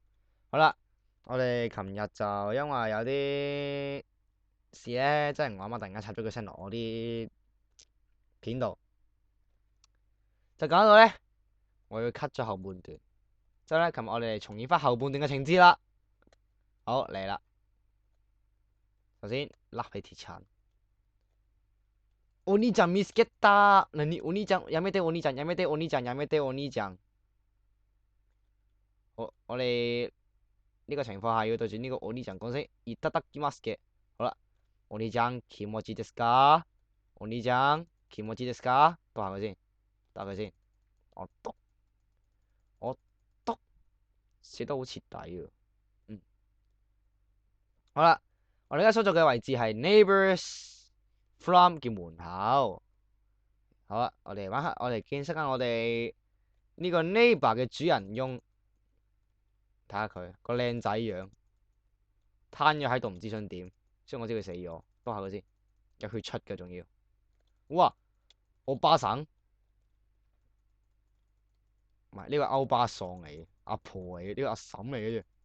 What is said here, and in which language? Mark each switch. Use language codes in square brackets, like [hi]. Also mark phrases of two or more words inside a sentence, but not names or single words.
[yue] 好啦，我哋琴日就因為有啲事咧，真係唔啱啊！突然間插咗個聲落我啲片度，就搞到咧我要 cut 咗後半段。之後咧，琴日我哋重演翻後半段嘅情節啦。好嚟啦，首先甩起鐵鏟。 [ja] お兄ちゃん見つけた。何お兄ちゃんやめてお兄ちゃんやめてお兄ちゃんやめてお兄ちゃん。 [yue] 我哋呢個情況下要對住呢個お兄ちゃん講聲いただきます嘅。 [ja] 好啦，お兄ちゃん気持ちですか？お兄ちゃん気持ちですか？ [yue] 讀下佢先，讀下佢先。我讀寫得好徹底喎。好啦，我哋而家所在嘅位置係 [en] neighbors from [yue] 嘅門口。好啦，我哋見識下我哋呢個 neighbor 嘅主人翁，睇下佢個靚仔樣，攤咗喺度唔知想點，所以我知佢死咗。讀下佢先，有血出嘅仲要。哇，歐巴桑，唔係呢個歐巴桑嚟嘅，阿婆嚟嘅，呢個阿嬸嚟嘅啫。